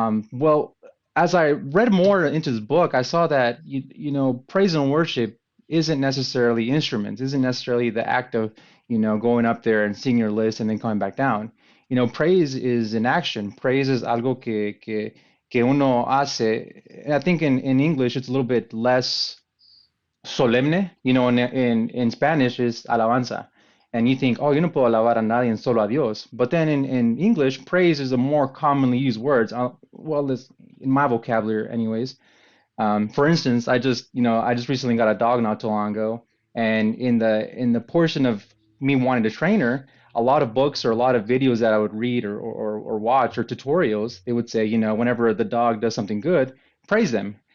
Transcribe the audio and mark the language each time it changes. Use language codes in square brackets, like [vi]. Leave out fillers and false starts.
[en] Well, as I read more into this book, I saw that, praise and worship isn't necessarily instruments, isn't necessarily the act of, going up there and singing your list and then coming back down. Praise is an action. Praise is [es] algo que uno hace. [en] And I think in English, it's a little bit less solemne. In Spanish, is alabanza. And you think, [es] oh, yo no puedo alabar a nadie en solo a Dios. [en] But then in English, praise is a more commonly used word. Well, it's in my vocabulary anyways. For instance, I just recently got a dog not too long ago. And in the portion of me wanting to train her, a lot of books or a lot of videos that I would read or watch or tutorials, they would say, whenever the dog does something good, praise them.